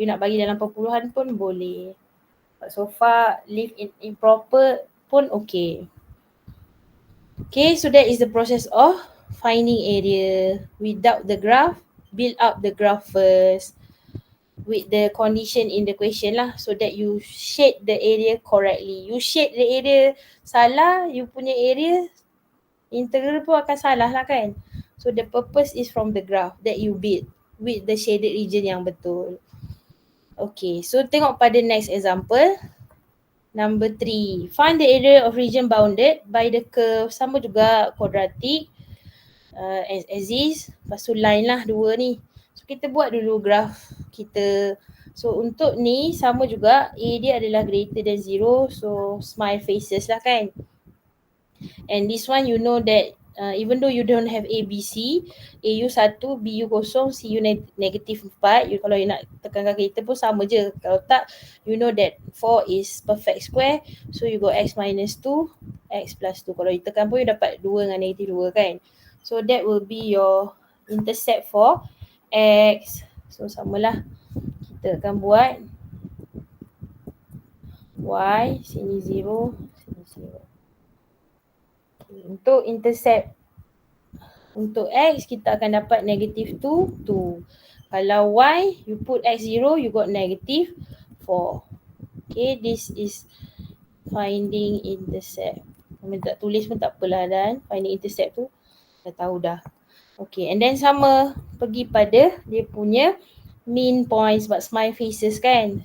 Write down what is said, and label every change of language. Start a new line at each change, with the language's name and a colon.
Malay: You nak bagi dalam perpuluhan pun boleh.
English: But so far leave in improper pun okay. Okay, so that is the process of finding area. Without the graph, build up the graph first with the condition in the question lah, so that you shade the area correctly. You shade the area
Malay: salah, you punya area integral pun akan salah lah kan.
English: So the purpose is from the graph that you build with the shaded region
Malay: yang betul.
English: Okay, so
Malay: tengok pada
English: next example. Number 3, find the area of region bounded by the curve.
Malay: Sama juga quadratic, axis, lepas tu line lah 2 ni. So kita buat dulu graph kita. So untuk ni sama juga, A dia adalah greater than 0, so smile faces lah kan.
English: And this one you know that even though you don't have A, B, C, AU 1, BU 0, CU negative 4, you,
Malay: kalau you nak tekankan kereta pun sama je. Kalau tak,
English: you know that 4 is perfect square, so you go X minus 2, X plus 2.
Malay: Kalau you tekan pun you dapat 2 dengan negative 2 kan.
English: So that will be your intercept for X.
Malay: So samalah, kita akan buat Y, sini 0, sini 0. Untuk intercept untuk X, kita akan dapat negative 2, 2. Kalau Y,
English: you put X0, you got negative 4. Okay, this is finding intercept.
Malay: Kalau tak tulis pun tak apalah dan finding intercept tu dah tahu dah. Okay, and then sama, pergi pada dia punya mean point sebab smile faces kan.